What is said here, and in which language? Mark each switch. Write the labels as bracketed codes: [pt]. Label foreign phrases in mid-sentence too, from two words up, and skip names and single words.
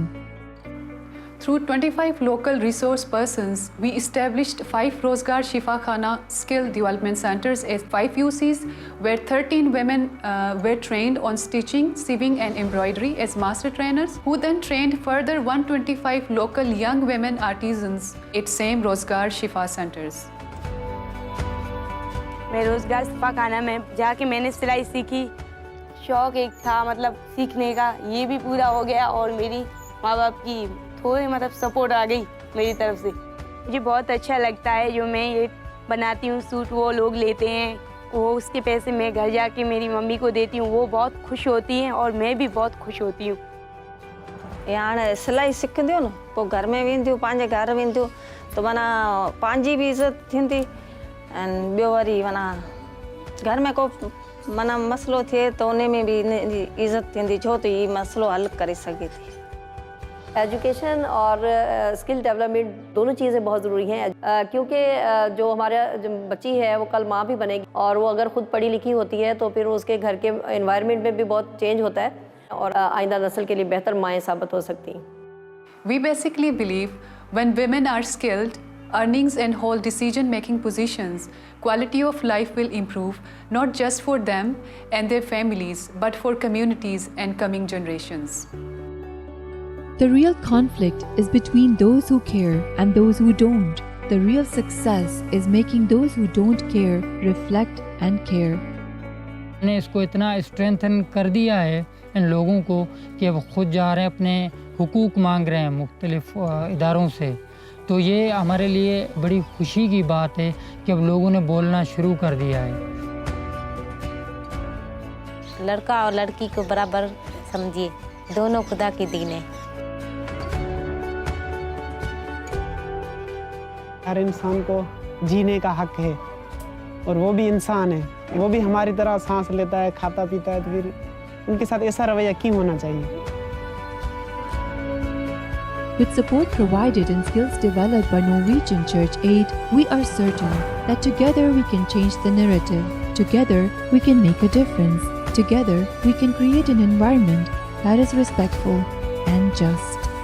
[en] Through 25 local resource persons, we established 5 Rozgar Shifakhana skill development centers at 5 UCs, where 13 women were trained on stitching, sewing and embroidery as master trainers, who then trained further 125 local young women artisans at same Rozgar Shifa centers. [ur] میں روزگار شفاخانہ میں جاکے میں نے سلائی سیکھی. شوق ایک تھا مطلب سیکھنے کا، یہ بھی پورا ہو گیا، اور میری ماں باپ کی تھوڑی مطلب سپورٹ آ گئی میری طرف سے. مجھے بہت اچھا لگتا ہے جو میں یہ بناتی ہوں سوٹ، وہ لوگ لیتے ہیں، وہ اسکے پیسے میں گھر جاکے میری ممی کو دیتی ہوں، وہ بہت خوش ہوتی ہیں اور میں بھی بہت خوش ہوتی ہوں. [sd] हाणे सिलाई सिखंदियूं न पोइ घर में वेंदियूं, पंहिंजे घर वेंदियूं त माना पंहिंजी बि इज़त थींदी, ऐं ॿियो वरी माना घर में को माना मसलो थिए त उन में भी इज़त थींदी, छो त हीअ मसलो हल करे सघे थी। [ur] ایجوکیشن اور [en] skill development [ur] دونوں چیزیں بہت ضروری ہیں، کیونکہ جو ہمارا جو بچی ہے وہ کل ماں بھی بنے گی، اور وہ اگر خود پڑھی لکھی ہوتی ہے تو پھر اسکے گھر کے انوائرنمنٹ میں بھی بہت چینج ہوتا ہے، اور آئندہ نسل کے لیے بہتر مائیں ثابت ہو سکتی ہیں. [en] We basically believe when women are skilled, earnings and hold decision-making positions, quality of life will improve, not just for them and their families, but for communities and coming generations. The real conflict is between those who care and those who don't. The real success is making those who don't care reflect and care. [ur] نے اسکو اتنا سٹرینتھن کر دیا ہے ان لوگوں کو کہ اب خود جا رہے ہیں، اپنے حقوق مانگ رہے ہیں مختلف اداروں سے. تو یہ ہمارے لیے بڑی خوشی کی بات ہے کہ اب لوگوں نے بولنا شروع کر دیا ہے. لڑکا اور لڑکی کو برابر سمجھیے، دونوں خدا کی دین ہے. ہر انسان کو جینے کا حق ہے، اور وہ بھی انسان ہے، وہ بھی ہماری طرح سانس لیتا ہے، کھاتا پیتا ہے، تو پھر انکے ساتھ ایسا رویہ کیوں ہونا چاہیے? [en] With support provided and skills developed by Norwegian Church Aid, we are certain that together we can change the narrative. Together we can make a difference. Together we can create an environment that is respectful and just.